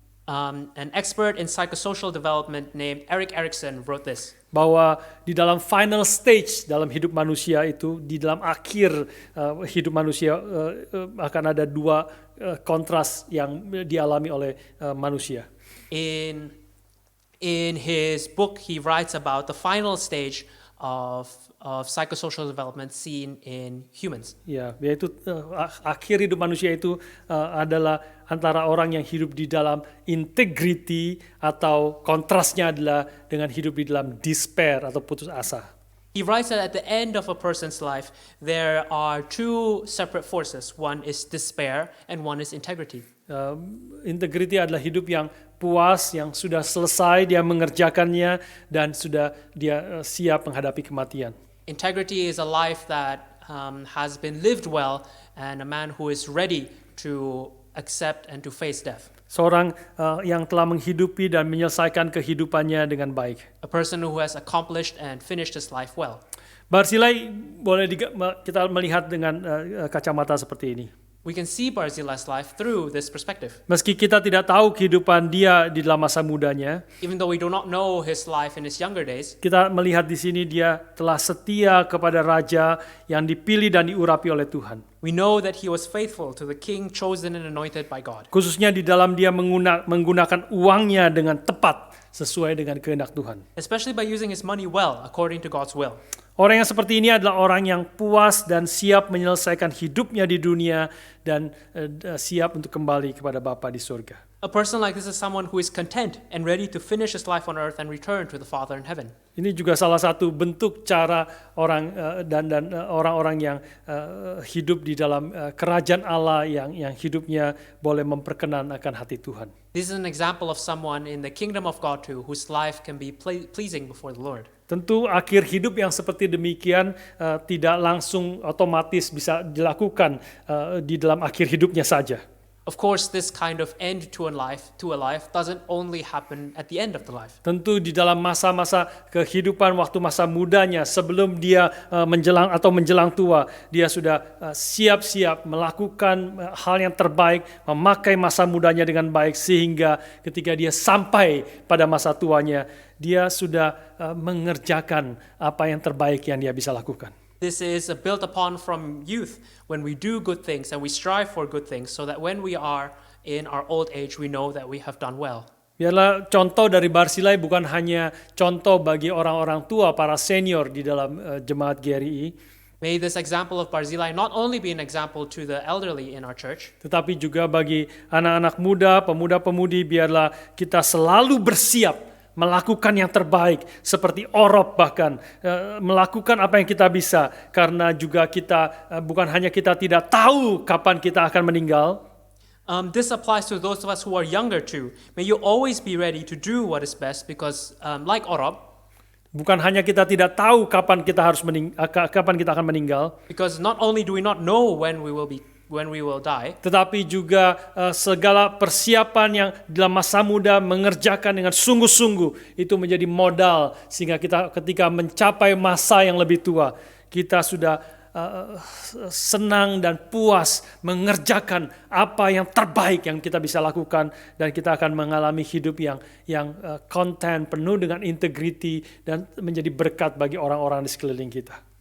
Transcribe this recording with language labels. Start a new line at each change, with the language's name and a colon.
English: An expert in psychosocial development named Erik Erikson wrote this.
Indonesian: Bahwa di dalam
English: final stage
Indonesian: dalam hidup manusia itu, di dalam akhir hidup manusia akan ada dua kontras yang dialami oleh manusia.
English: In his book, he writes about the final stage of psychosocial development seen in humans.
Indonesian: Ya, yaitu akhir hidup manusia itu adalah antara orang yang hidup di dalam integrity, atau kontrasnya adalah dengan hidup di dalam despair atau putus asa.
English: He writes that at the end of a person's life, there are two separate forces. One is despair and one is integrity.
Indonesian: Integrity adalah hidup yang puas, yang sudah selesai, dia mengerjakannya, dan sudah dia siap menghadapi kematian.
English: Integrity is a life that has been lived well, and a man who is ready to accept and to face death.
Indonesian: Seorang yang telah menghidupi dan menyelesaikan kehidupannya dengan baik.
English: A person who has accomplished and finished his life well.
Indonesian: Barzillai boleh kita melihat dengan kacamata seperti ini.
English: We can see Barzillai's life through this perspective.
Indonesian: Meski kita tidak tahu kehidupan dia di dalam masa mudanya,
English: even though we do not know his life in his younger days,
Indonesian: kita melihat di sini dia telah setia kepada raja yang dipilih dan diurapi oleh Tuhan.
English: We know that he was faithful to the king chosen and anointed by God.
Indonesian: Khususnya di dalam dia menggunakan uangnya dengan tepat sesuai dengan kehendak Tuhan.
English: Especially by using his money well according to God's will.
Indonesian: Orang yang seperti ini adalah orang yang puas dan siap menyelesaikan hidupnya di dunia dan siap untuk kembali kepada Bapa di surga.
English: A person like this is someone who is content and ready to finish his life on earth and return to the Father in heaven.
Indonesian: Ini juga salah satu bentuk cara orang dan orang-orang yang hidup di dalam kerajaan Allah yang hidupnya boleh memperkenan akan hati Tuhan.
English: This is an example of someone in the kingdom of God too, whose life can be pleasing before the Lord.
Indonesian: Tentu akhir hidup yang seperti demikian tidak langsung otomatis bisa dilakukan di dalam akhir hidupnya saja.
English: Of course, this kind of end to a life doesn't only happen at the end of the life.
Indonesian: Tentu di dalam masa-masa kehidupan waktu masa mudanya, sebelum dia menjelang tua, dia sudah siap-siap melakukan hal yang terbaik, memakai masa mudanya dengan baik, sehingga ketika dia sampai pada masa tuanya, dia sudah mengerjakan apa yang terbaik yang dia bisa lakukan.
English: This is built upon from youth, when we do good things and we strive for good things, so that when we are in our old age, we know that we have done well.
Indonesian: Biarlah contoh dari Barzillai bukan hanya contoh bagi orang-orang tua, para senior di dalam jemaat GRI.
English: May this example of Barzillai not only be an example to the elderly in our church,
Indonesian: tetapi juga bagi anak-anak muda, pemuda-pemudi, biarlah kita selalu bersiap melakukan yang terbaik seperti Orop bahkan melakukan apa yang kita bisa karena juga kita bukan hanya kita tidak tahu kapan kita akan meninggal.
English: This applies to those of us who are younger too. May you always be ready to do what is best because, like Orop,
Indonesian: Bukan hanya kita tidak tahu kapan kita kapan kita akan meninggal,
English: because not only do we not know when we will die,
Indonesian: tetapi juga segala persiapan yang dalam masa muda mengerjakan dengan sungguh-sungguh itu menjadi modal sehingga kita ketika mencapai masa yang lebih tua kita sudah senang dan puas mengerjakan apa yang terbaik yang kita bisa lakukan dan kita akan mengalami hidup yang konten penuh dengan integriti dan menjadi berkat bagi orang-orang di sekeliling kita.